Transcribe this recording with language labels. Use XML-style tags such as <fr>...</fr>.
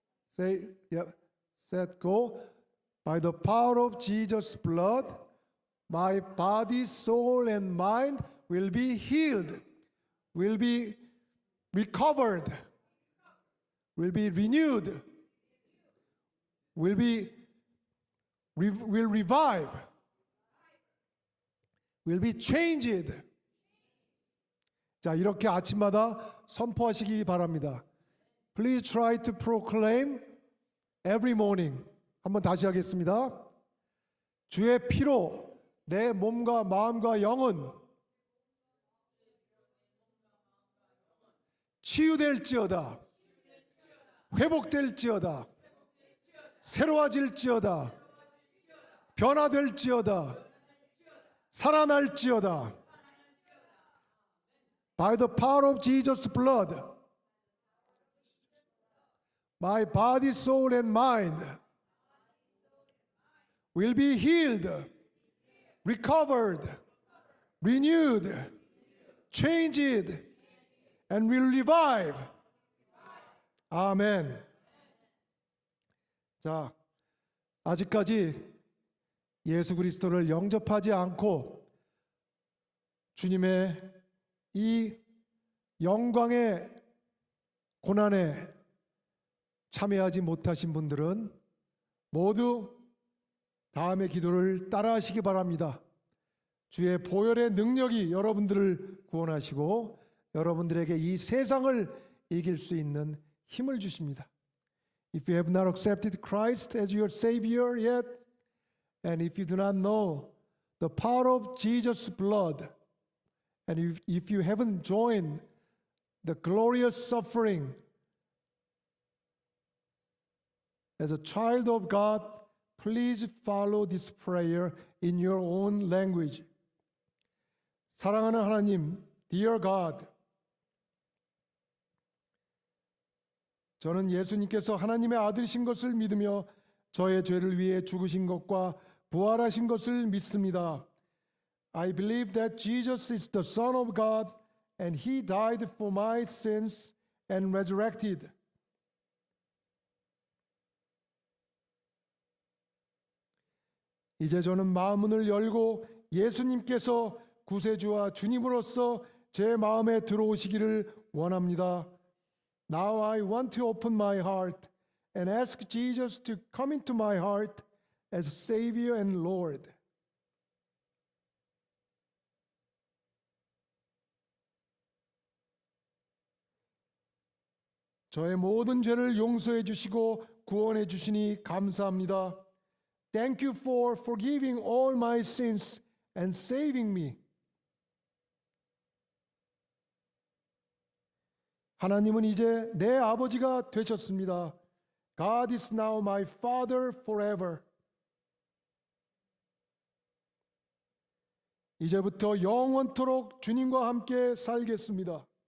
<en>Say, yeah, set, go. By the power of Jesus' blood, my body, soul, and mind will be healed, will be recovered, will be renewed, will revive, will be changed.</en> <ko>자, 이렇게 아침마다 선포하시기 바랍니다.</ko> <en>Please try to proclaim every morning.</en> <ko>한번 다시 하겠습니다. 주의 피로 내 몸과 마음과 영은 치유될지어다. 회복될지어다. 새로워질지어다. 변화될지어다. 살아날지어다.</ko> <en>By the power of Jesus' blood, my body, soul, and mind will be healed, recovered, renewed, changed, and will revive.</en> <ko>아멘. 자, 아직까지 예수 그리스도를 영접하지 않고 주님의 이 영광의 고난에 참여하지 못하신 분들은 모두 다음의 기도를 따라하시기 바랍니다. 주의 보혈의 능력이 여러분들을 구원하시고 여러분들에게 이 세상을 이길 수 있는 힘을 주십니다.</ko> <en>If you have not accepted Christ as your Savior yet, and if you do not know the power of Jesus' blood, and if you haven't joined the glorious suffering as a child of God, please follow this prayer in your own language.</en> <ko>사랑하는 하나님,</ko> <en>Dear God,</en> <ko>저는 예수님께서 하나님의 아들이신 것을 믿으며 저의 죄를 위해 죽으신 것과 부활하신 것을 믿습니다.</ko> <en>I believe that Jesus is the Son of God and He died for my sins and resurrected.</en> <ko>이제 저는 마음문을 열고 예수님께서 구세주와 주님으로서 제 마음에 들어오시기를 원합니다.</ko> <en>Now I want to open my heart and ask Jesus to come into my heart as Savior and Lord.</en> <ko>저의 모든 죄를 용서해 주시고 구원해 주시니 감사합니다.</ko> <en>Thank you for forgiving all my sins and saving me.</en> <ko>하나님은 이제 내 아버지가 되셨습니다.</ko> <en>God is now my Father forever.</en> <ko>이제부터 영원토록 주님과 함께 살겠습니다.</ko>